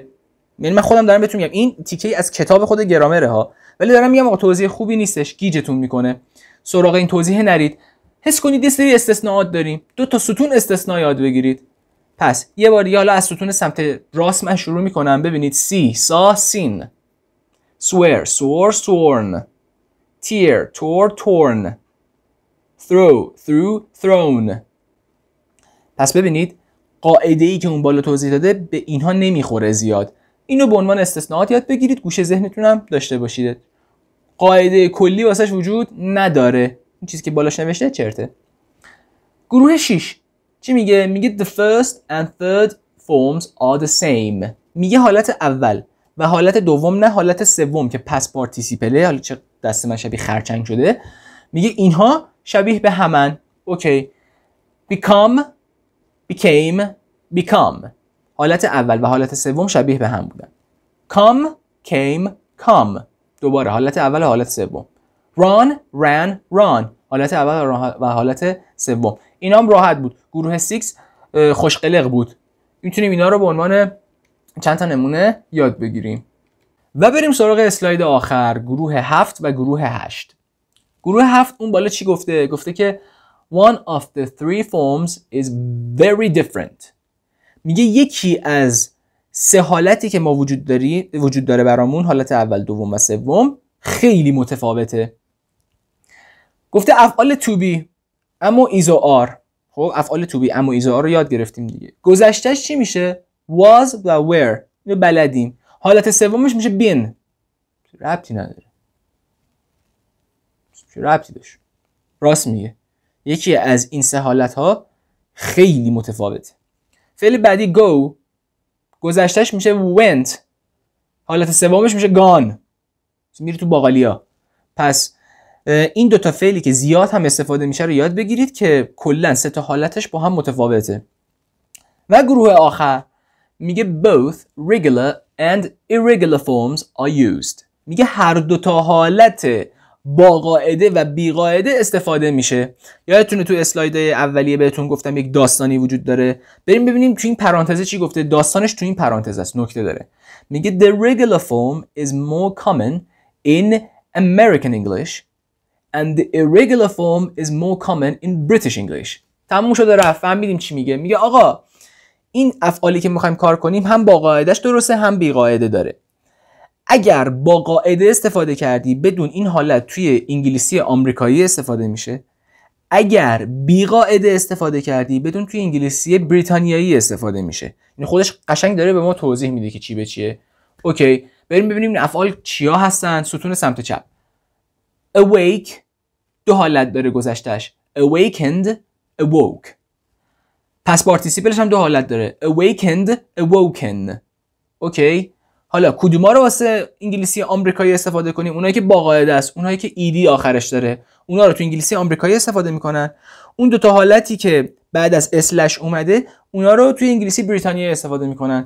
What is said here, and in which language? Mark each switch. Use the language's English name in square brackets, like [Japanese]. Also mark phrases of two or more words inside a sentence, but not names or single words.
[Persian] یعنی من خودم دارم بهتون میگم این تیکه‌ای از کتاب خود گرامره ها ولی دارم میگم آقا توضیح خوبی نیستش گیجتون میکنه. سراغ این توضیح نرید. حس کنید یه سری استثناءات داریم. 2 تا ستون استثناء یاد بگیرید. پس یه بار دیگه حالا از ستون سمت راست من شروع میکنم. [English] ببینید see saw seen swear swore sworn tear tore torn throw threw thrown. [Persian] پس ببینید قاعده‌ای که اون بالا توضیح داده به اینها نمیخوره زیاد. اینو به عنوان استثناءات یاد بگیرید. گوشه ذهنتون هم داشته باشید. قاعده کلی واسش وجود نداره. این چیزی که بالاش نوشته چرته. گروه 6 چی میگه؟ میگه [English] the first and third forms are the same. [Persian] میگه حالت اول و حالت دوم نه حالت سوم که [English] past participle. [Persian] حالا چه دست من شبیه خرچنگ شده. میگه اینها شبیه به همن. اوکی. [English] become became become. [Persian] حالت اول و حالت سوم شبیه به هم بودن. [English] come came come. [Persian] دوباره حالت اول و حالت سوم. [English] run ran run. [Persian] حالت اول و حالت سوم. اینا هم راحت بود. گروه 6 خوشقلق بود. میتونیم اینا رو به عنوان چند تا نمونه یاد بگیریم. و بریم سراغ اسلاید آخر. گروه 7 و گروه 8. گروه 7 اون بالا چی گفته؟ گفته که [English] one of the three forms is very different. [Persian] میگه یکی از 3 حالتی که ما وجود داره برامون حالت اول دوم و سوم خیلی متفاوته. گفته افعال [English] to be [Persian] اما is و are. خب افعال [English] to be [Persian] ام و ایزا رو یاد گرفتیم دیگه. گذشتهش چی میشه؟ was و were. اینو بلدیم. حالت سومش میشه been. ربطی نداره. چه ربطی داشت؟ راست میگه. یکی از این سه حالت ها خیلی متفاوته. فعل بعدی go، گذشتهش میشه went، حالت سومش میشه gone، میری تو باقالیا. پس این دوتا فعلی که زیاد هم استفاده میشه رو یاد بگیرید که کلا سه تا حالتش با هم متفاوته. و گروه آخر میگه [English] both regular and irregular forms are used. [Persian] میگه هر دوتا حالت با قاعده و بی قاعده استفاده میشه. یادتونه تو اسلایدهای اولیه بهتون گفتم یک داستانی وجود داره. بریم ببینیم تو این پرانتزه چی گفته. داستانش تو این پرانتزه است. نکته داره. [English] میگه the regular form is more common in American English and the irregular form is more common in British English. [Persian] تموم شده رفت. فهمیدیم چی میگه. میگه آقا این افعالی که میخوایم کار کنیم هم با قاعدهش درسته هم بی قاعده داره. اگر با قاعده استفاده کردی بدون این حالت توی انگلیسی آمریکایی استفاده میشه. اگر بی قاعده استفاده کردی بدون توی انگلیسی بریتانیایی استفاده میشه. این خودش قشنگ داره به ما توضیح میده که چی به چیه. اوکی، بریم ببینیم این افعال چیا هستن. ستون سمت چپ. awake دو حالت داره گذشتهش. [English] awakened، awoke. past participle [Persian] هم دو حالت داره. [English] awakened، awoken. [Persian] اوکی، حالا کدوما رو واسه انگلیسی آمریکایی استفاده کنیم؟ اونایی که با قاعده است، اونایی که ایدی آخرش داره، اونا رو تو انگلیسی آمریکایی استفاده میکنن. اون دو تا حالتی که بعد از اسلش اومده، اونا رو توی انگلیسی بریتانیایی استفاده میکنن.